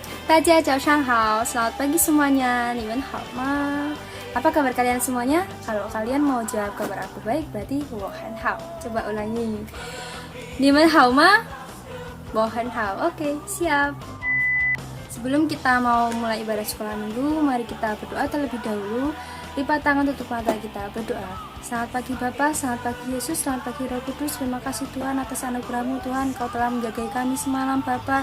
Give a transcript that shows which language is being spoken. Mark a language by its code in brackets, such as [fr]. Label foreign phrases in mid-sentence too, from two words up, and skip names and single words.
[zh] 大家早上好, [id] selamat pagi semuanya. [zh] 你们好吗? [id] Apa kabar kalian semuanya? Kalau kalian mau jawab kabar aku baik, berarti [zh] 我很好. [id] Coba ulangi. [zh] 你们好吗? 我很好. [id] Oke, siap. Sebelum kita mau mulai ibadah sekolah minggu, mari kita berdoa terlebih dahulu. Lipat tangan, tutup mata, kita berdoa. Selamat pagi Bapa, selamat pagi Yesus, selamat pagi Roh Kudus. Terima kasih Tuhan atas anugerah-Mu Tuhan. Kau telah menjaga kami semalam Bapa.